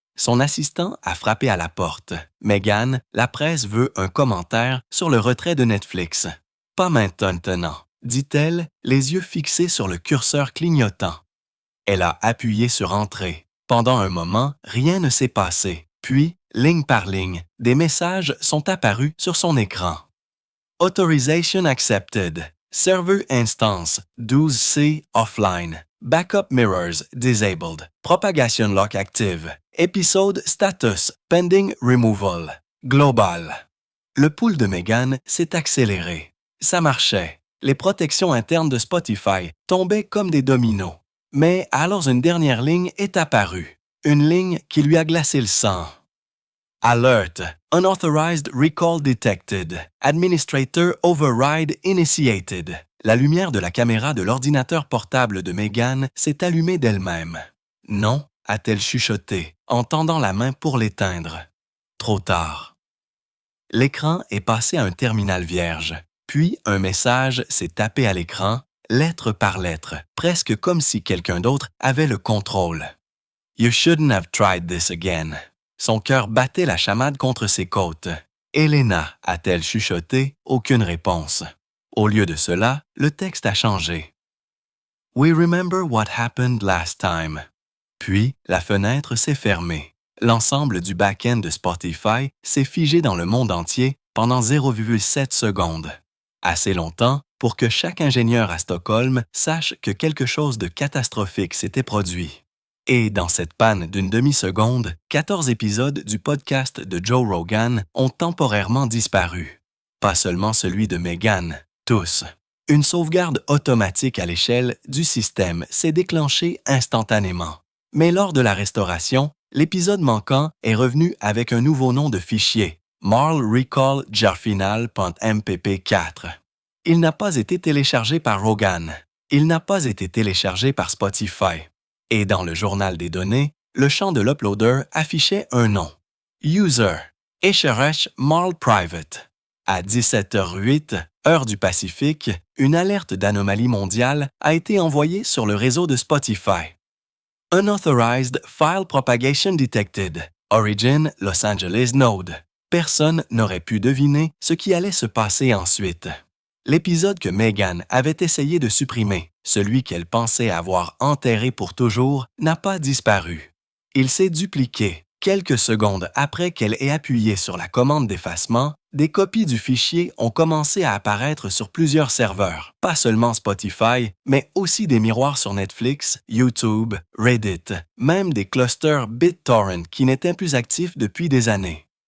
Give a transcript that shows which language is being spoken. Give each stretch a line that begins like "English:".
French: Son assistant a frappé à la porte. Meghan, la presse veut un commentaire sur le retrait de Netflix. Pas maintenant, dit-elle, les yeux fixés sur le curseur clignotant. Elle a appuyé sur Entrée. Pendant un moment, rien ne s'est passé. Puis, ligne par ligne, des messages sont apparus sur son écran.
English: Authorization accepted. Server instance 12C offline. Backup mirrors disabled. Propagation lock active. Episode status pending removal. Global.
French: Le pool de Meghan s'est accéléré. Ça marchait. Les protections internes de Spotify tombaient comme des dominos. Mais alors une dernière ligne est apparue. Une ligne qui lui a glacé le sang.
English: Alert. Unauthorized recall detected. Administrator override initiated.
French: La lumière de la caméra de l'ordinateur portable de Meghan s'est allumée d'elle-même. Non, a-t-elle chuchoté en tendant la main pour l'éteindre. Trop tard. L'écran est passé à un terminal vierge, puis un message s'est tapé à l'écran, lettre par lettre, presque comme si quelqu'un d'autre avait le contrôle.
English: You shouldn't have tried this again.
French: Son cœur battait la chamade contre ses côtes. Elena, a-t-elle chuchoté, aucune réponse. Au lieu de cela, le texte a changé.
English: We remember what happened last time.
French: Puis, la fenêtre s'est fermée. L'ensemble du back-end de Spotify s'est figé dans le monde entier pendant 0,7 secondes. Assez longtemps pour que chaque ingénieur à Stockholm sache que quelque chose de catastrophique s'était produit. Et dans cette panne d'une demi-seconde, 14 épisodes du podcast de Joe Rogan ont temporairement disparu. Pas seulement celui de Meghan, tous. Une sauvegarde automatique à l'échelle du système s'est déclenchée instantanément. Mais lors de la restauration, l'épisode manquant est revenu avec un nouveau nom de fichier, Marl Recall jarfinal.mpp4. Il n'a pas été téléchargé par Rogan. Il n'a pas été téléchargé par Spotify. Et dans le journal des données, le champ de l'uploader affichait un nom. User, Echeresh Marl Private. À 17h08, heure du Pacifique, une alerte d'anomalie mondiale a été envoyée sur le réseau de Spotify.
English: Unauthorized File Propagation Detected. Origin Los Angeles Node.
French: Personne n'aurait pu deviner ce qui allait se passer ensuite. L'épisode que Meghan avait essayé de supprimer, celui qu'elle pensait avoir enterré pour toujours, n'a pas disparu. Il s'est dupliqué. Quelques secondes après qu'elle ait appuyé sur la commande d'effacement, des copies du fichier ont commencé à apparaître sur plusieurs serveurs, pas seulement Spotify, mais aussi des miroirs sur Netflix, YouTube, Reddit, même des clusters BitTorrent qui n'étaient plus actifs depuis des années.